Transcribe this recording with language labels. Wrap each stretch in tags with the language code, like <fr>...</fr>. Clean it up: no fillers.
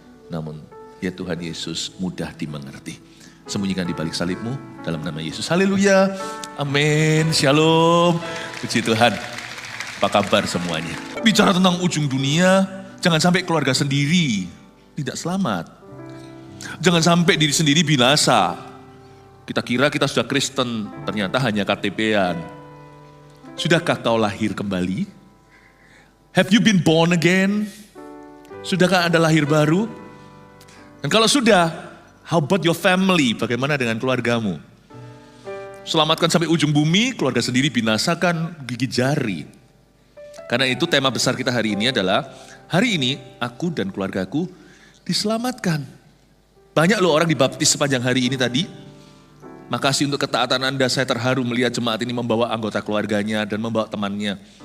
<id>Namun, ya Tuhan Yesus mudah dimengerti. Sembunyikan di balik salib-Mu dalam nama Yesus. Haleluya. Amin. Shalom. Puji Tuhan. Apa kabar semuanya? Bicara tentang ujung dunia, jangan sampai keluarga sendiri tidak selamat. Jangan sampai diri sendiri binasa. Kita kira kita sudah Kristen, ternyata hanya KTP-an. Sudahkah kau lahir kembali?</id> <en>Have you been born again?</en> <id>Sudahkah Anda lahir baru? Dan kalau sudah,</id> <en>how about your family?</en> <id>Bagaimana dengan keluargamu? Selamatkan sampai ujung bumi, keluarga sendiri binasakan gigi jari. Karena itu tema besar kita hari ini adalah, hari ini aku dan keluargaku diselamatkan. Banyak loh orang dibaptis sepanjang hari ini tadi. Makasih untuk ketaatan Anda, saya terharu melihat jemaat ini membawa anggota keluarganya dan membawa temannya.</id>